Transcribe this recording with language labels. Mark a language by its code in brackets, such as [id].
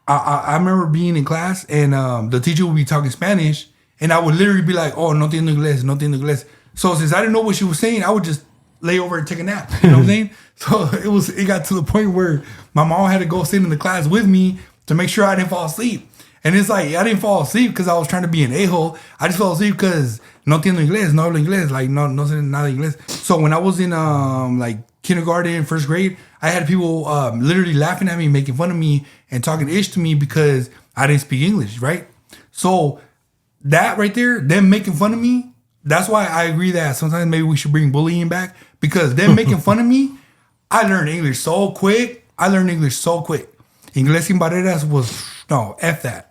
[en] I remember being in class and the teacher would be talking Spanish and I would literally be like, "Oh, [es] no entiendo inglés, no entiendo inglés." [en] So since I didn't know what she was saying, I would just lay over and take a nap. You know what I'm saying? So it got to the point where my mom had to go sit in the class with me to make sure I didn't fall asleep. And it's like, I didn't fall asleep because I was trying to be an a-hole. I just fell asleep because [es] no entiendo inglés, no hablo inglés, [en] like [es] no sé nada inglés. [en] So when I was in like kindergarten, first grade, I had people literally laughing at me, making fun of me, and talking ish to me because I didn't speak English, right? So that right there, them making fun of me, that's why I agree that sometimes maybe we should bring bullying back, because them making fun of me, I learned English so quick. [es] Inglés sin barreras [en] was, no, F that.